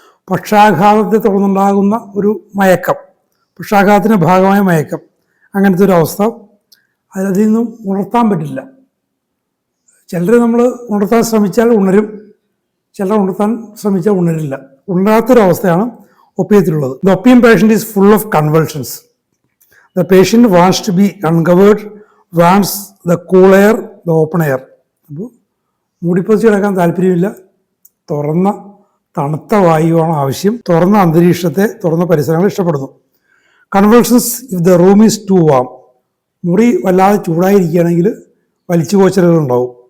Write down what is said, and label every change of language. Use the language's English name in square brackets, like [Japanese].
[Malayalam] പക്ഷാഘാതത്തെ തുടർന്നുണ്ടാകുന്ന ഒരു മയക്കം, പക്ഷാഘാതത്തിൻ്റെ ഭാഗമായ മയക്കം, അങ്ങനത്തെ ഒരു അവസ്ഥ. അതിൽ നിന്നും ഉണർത്താൻ പറ്റില്ല. ചിലർ നമ്മൾ ഉണർത്താൻ ശ്രമിച്ചാൽ ഉണരും, ചിലർ ഉണർത്താൻ ശ്രമിച്ചാൽ ഉണരില്ല. ഉണരാത്തൊരവസ്ഥയാണ് ഒപ്പിയത്തിലുള്ളത്. [English] The opium patient is full of convulsions. The patient wants to be uncovered, wants the cool air, the open air. [Malayalam] അപ്പോൾ മൂടിപ്പൊതിച്ച് കിടക്കാൻ താല്പര്യമില്ല, തുറന്ന തണുത്ത വായുവാണ് ആവശ്യം, തുറന്ന അന്തരീക്ഷത്തെ, തുറന്ന പരിസരങ്ങൾ ഇഷ്ടപ്പെടുന്നു. [English] convulsions if the room is too warm, [Malayalam] മുറി വല്ലാതെ ചൂടായിരിക്കുകയാണെങ്കിൽ വലിച്ചുപോച്ചലുകൾ ഉണ്ടാവും.